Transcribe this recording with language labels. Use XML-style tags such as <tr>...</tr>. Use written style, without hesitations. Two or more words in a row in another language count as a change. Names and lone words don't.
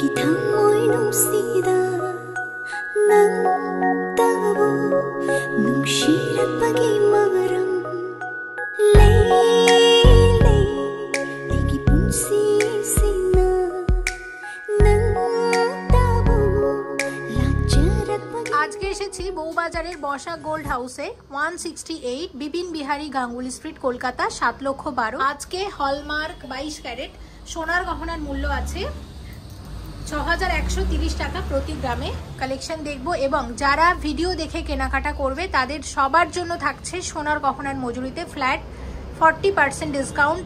<bn>Amoy nungsida ng tabo nungsirap pagimaram Lele Digi punsisina ng tabo Lajarat pagi আজকে এসেছি বউবাজারের বসা গোল্ড হাউসে 168 বিপিন বিহারী গাঙ্গুলি স্ট্রিট কলকাতা 7,12,000। আজকে হলমার্ক 22 ক্যারেট সোনার গহনার মূল্য আছে 6130 টাকা প্রতি গ্রামে। কালেকশন দেখব এবং যারা ভিডিও দেখে কেনাকাটা করবে তাদের সবার জন্য থাকছে সোনার গহনার মজুরিতে ফ্ল্যাট 40% ডিসকাউন্ট।</bn>